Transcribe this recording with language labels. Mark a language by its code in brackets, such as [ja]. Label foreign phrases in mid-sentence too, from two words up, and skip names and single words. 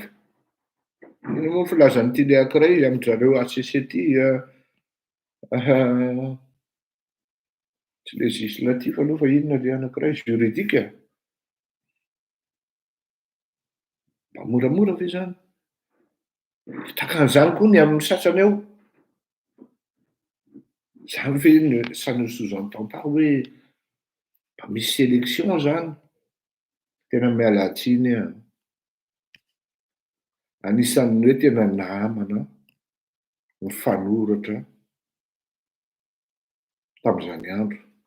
[mg] Ino moa filazan'ny teny anankiray amin'izareo HCC ty tsy législatif aloha fa inona ilay anankiray juridique. Mba moramora ve zany? Takan'izany koa ny amin'ny sasany ao. Zany ve [fr] ça ne sous-entend pas [mg] hoe mba misy sélection zany. Tena miala tsiny aho. Anisan'ny hoe tena namana mifanoratra tamin'izany andro.